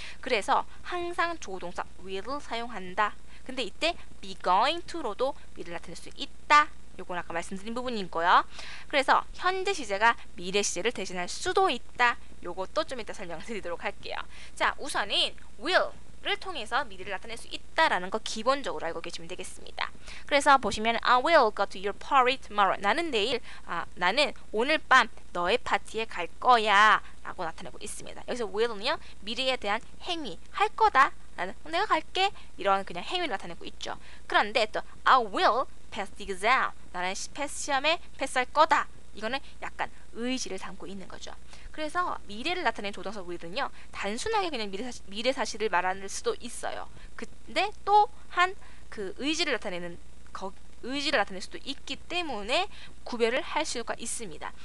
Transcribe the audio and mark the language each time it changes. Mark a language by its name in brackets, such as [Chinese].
[Korean] 그래서 항상 조동사 will을 사용한다. 근데 이때 be going to로도 미래를 나타낼 수 있다. 요건 아까 말씀드린 부분이고요. 그래서 현재 시제가 미래 시제를 대신할 수도 있다. 요것도 좀 이따 설명드리도록 할게요. 자, 우선은 will를 통해서 미래를 나타낼 수 있다라는 거 기본적으로 알고 계시면 되겠습니다. 그래서 보시면 [English] I will go to your party tomorrow. [Korean] 나는 오늘 밤 너의 파티에 갈 거야 라고 나타내고 있습니다. 여기서 will은요, 미래에 대한 행위, 할 거다, 내가 갈게, 이런 그냥 행위를 나타내고 있죠. 그런데 또 [English] I will pass the exam. [Korean] 나는 패스 시험에 패스할 거다. 이거는 약간 의지를 담고 있는 거죠. 그래서 미래를 나타내는 조동사 will은요, 단순하게 그냥 미래 사실을 말하는 수도 있어요. 근데 또한 그 의지를 나타낼 수도 있기 때문에 구별을 할 수가 있습니다.